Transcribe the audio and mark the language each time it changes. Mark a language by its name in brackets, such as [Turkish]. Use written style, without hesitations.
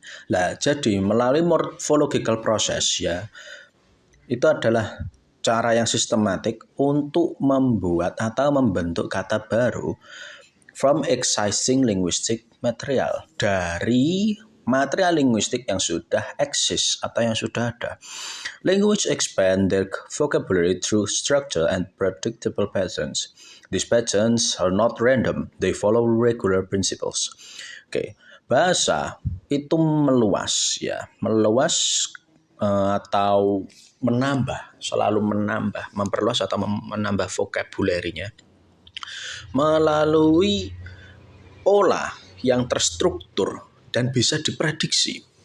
[Indonesian] Nah, jadi melalui morphological process ya, itu adalah cara yang sistematik untuk membuat atau membentuk kata baru [English] from existing linguistic material, [Indonesian] dari material linguistik yang sudah eksis atau yang sudah ada. [English] Language expand their vocabulary through structure and predictable patterns. These patterns are not random, they follow regular principles. [Indonesian] Oke, bahasa itu meluas atau selalu menambah, memperluas atau menambah vocabulary-nya melalui pola yang terstruktur dan bisa diprediksi.